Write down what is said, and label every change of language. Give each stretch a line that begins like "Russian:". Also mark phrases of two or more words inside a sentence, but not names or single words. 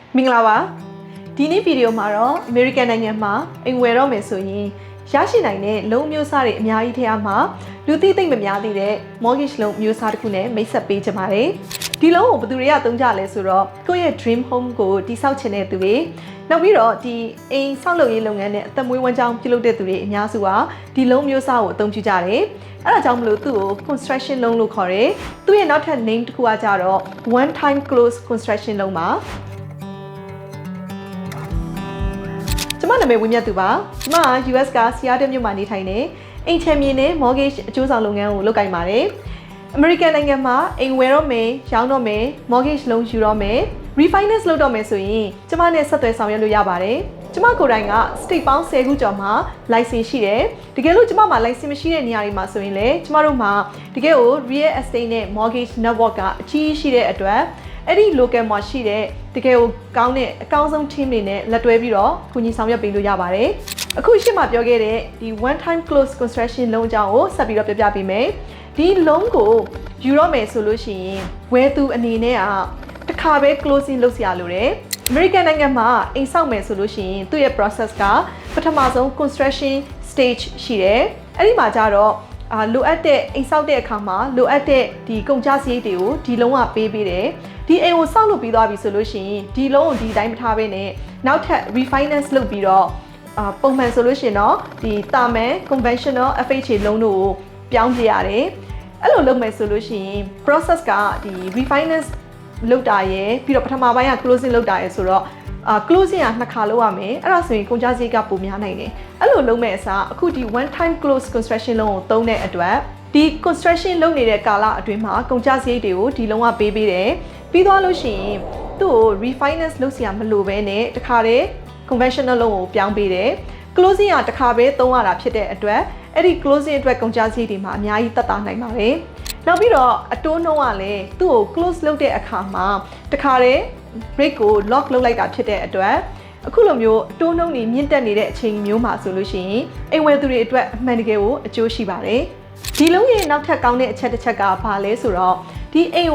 Burmese: မင်္ဂလာပါဒီနေ့ဗီဒီယိုမှာတော့ American နိုင်ငံမှာအိမ်ဝယ်တော့မယ်ဆိုရင်ရရှိနိုင်တဲ့လုံးမျိုးစားတွေအများကြီးထဲမှာလူသိသိမ့်မများသေးတဲ့ mortgage လုံးမျိုးစားတစ်ခုနဲ့မိတ်ဆက်ပေးကြပါတယ်ဒီလုံးကိုဘယ်သူတွေကသုံးကြလဲဆိုတော့ကိုယ့်ရဲ့
English: dream home
Burmese: ကိုတည်ဆောက်ချင်တဲ့သူတွေနောက်ပြီးတော့ဒီအိမ်ဆောက်လုပ်ရေးလုပ်ငန်းနဲ့အသက်မွေးဝမ်းကြောင်းပြုလုပ်တဲ့သူတွေအများစုဟာဒီလုံးမျိုးစားကိုအသုံးပြုကြတယ်အဲ့ဒါကြောင့်မလို့သူ့ကို
English: construction loan
Burmese: လို့ခေါ်တယ်သူ့ရဲ့နောက်ထပ် name တစ်ခုကကြတော့
English: one time close construction loan
Burmese: ပါ ကျမနာမည်ဝင်းမြတ်သူပါကျမက US က Seattle မြို့မှာနေထိုင်နေအိမ်ချမ်းမြေနဲ့ mortgage အကျိုးဆောင်လုပ်ငန်းကိုလုပ်ကိုင်ပါတယ် American နိုင်ငံမှာ အိမ်ဝယ်တော့မယ်ရောင်းတော့မယ်
English: mortgage loan
Burmese: ယူတော့မယ် refinance လုပ်တော့မယ်ဆိုရင်ကျမနဲ့ဆက်သွယ်ဆောင်ရွက်လို့ရပါတယ်ကျမကိုယ်တိုင်က state ပေါင်း10ခုကျော်မှာ license ရှိတယ်တကယ်လို့ကျမမှာ license မရှိတဲ့နေရာတွေမှာဆိုရင်လည်းကျမတို့မှာတကယ်ကို
English: real estate
Burmese: နဲ့
English: mortgage network
Burmese: ကအကြီးရှိတဲ့အတွက်အဲ့ဒီ local မှာရှိတဲ့တကယ်ကိုကောင်းတဲ့အကောင်းဆုံး team တွေနဲ့လက်တွဲပြီးတော့ကူညီဆောင်ရွက်ပေးလို့ရပါတယ်အခုရှေ့ မှာပြောခဲ့တဲ့ဒီ
English: one time close construction loan
Burmese: အကြောင်းကိုဆက်ပြီးတော့ပြောပြပေးမယ်ဒီ loan ကိုယူတော့မယ်ဆိုလို့ရှိရင်ဝယ်သူအနေနဲ့ကတစ်ခါပဲ closing လုပ်စရာလိုတယ် American နိုင်ငံမှာ အိမ်ဆောက်မယ်ဆိုလို့ရှိရင်သူ့ရဲ့ process ကပထမဆုံး
English: construction stage
Burmese: ရှိတယ်အဲ့ဒီမှာကျတော့လိုအပ်တဲ့အိမ်ဆောက်တဲ့အခါမှာလိုအပ်တဲ့ ဒီကုန်ကျစရိတ်တွေကိုဒီလုံးဝပေးတယ်ဒီအိမ်ကိုဆောက်လုပ်ပြီးသွားပြီဆိုလို့ရှိရင်ဒီလုံးကိုဒီတိုင်းမထားဘဲနဲ့နောက်ထပ် refinance လုပ်ပြီးတော့ပုံမှန်ဆိုလို့ရှိရင်တော့ဒီတာမန်
English: conventional FHA loan
Burmese: တို့ကိုပြောင်းပြရတယ်အဲ့လိုလုပ်မယ်ဆိုလို့ရှိရင် process ကဒီ refinance လုပ်တာရယ်ပြီးတော့ပထမပိုင်းက closing လုပ်တာရယ်ဆိုတော့closing ကနှစ်ခါလုပ်ရမယ်အဲ့ဒါဆိုရင်ကုန်ကျစရိတ်ကပိုများနိုင်တယ်အဲ့လိုလုပ်မဲ့အစားအခုဒီ
English: one time close construction loan
Burmese: ကိုသုံးတဲ့အတွက်ဒီ construction လုပ်နေတဲ့ကာလအတွင်းမှာကုန်ကျစရိတ်တွေကိုဒီလုံးဝပေးတယ်ပြီးသွားလို့ရှိရင်သူ့ကို refinance လုပ်စရာမလိုဘဲနဲ့ တခါတည်း
English: conventional loan
Burmese: ကိုပြောင်းပေးတယ် closing ကတခါပဲသုံးရတာဖြစ်တဲ့အတွက်အဲ့ဒီ closing အတွက်ကုန်ကျစရိတ်တွေမှာအများကြီးသက်သာနိုင်ပါတယ်နောက်ပြီးတော့အတိုးနှုန်းကလည်းသူ့ကို close လုပ်တဲ့အခါမှာတခါတည်း rate ကို lock လုပ်လိုက်တာဖြစ်တဲ့အတွက်အခုလိုမျိုးအတိုးနှုန်းတွေမြင့်တက်နေတဲ့အချိန်မျိုးမှာဆိုလို့ရှိရင်အိမ်ဝယ်သူတွေအတွက်အမှန်တကယ်ကိုအကျိုးရှိပါတယ်ဒီလုံးရဲ့နောက်ထပ်ကောင်းတဲ့အချက်တစ်ချက်ကဘာလဲဆိုတော့ဒီအိမ်